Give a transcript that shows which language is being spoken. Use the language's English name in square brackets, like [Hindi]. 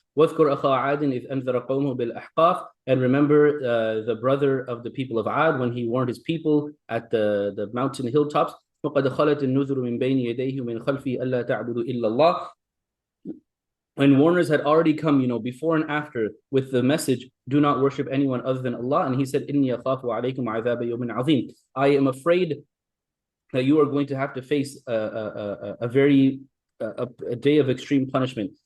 [Arabic] وَاذْكُرْ أَخَا عَادٍ إِذْ أَنذَرَ قَوْمَهُ بِالْأَحْقَافِ, [English] and remember the brother of the people of Ad when he warned his people at the mountain hilltops. [Arabic] وَقَدْ خَلَتِ النُّذُرُ مِنْ بَيْنِ يَدَيْهِ وَمِنْ خَلْفِهِ أَلَّا تَعْبُدُوا إِلَّا اللَّهِ. [English] And warners had already come, before and after, with the message, do not worship anyone other than Allah. And he said, [Arabic] إِنِّي أَخَافُ عَلَيْكُمْ عَذَابَ يَوْمٍ عَظِيمٍ. [English] I am afraid that you are going to have to face a very a day of extreme punishment.